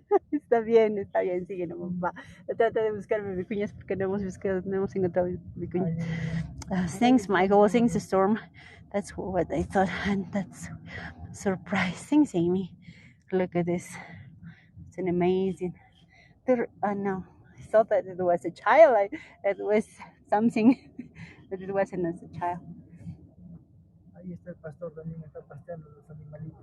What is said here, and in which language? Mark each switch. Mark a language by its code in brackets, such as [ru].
[es] Está bien, sigue nomás, va. Trata de buscarme vicuñas porque no hemos encontrado vicuñas. [en] Thanks, Michael. Thanks, Storm. That's what I thought, and that's surprise. Thanks, Amy. Look at this. It's an amazing. No, I thought that it was a child. It was something, but it wasn't as a child. [es] Ahí está el pastor también, está pasteando los animalitos.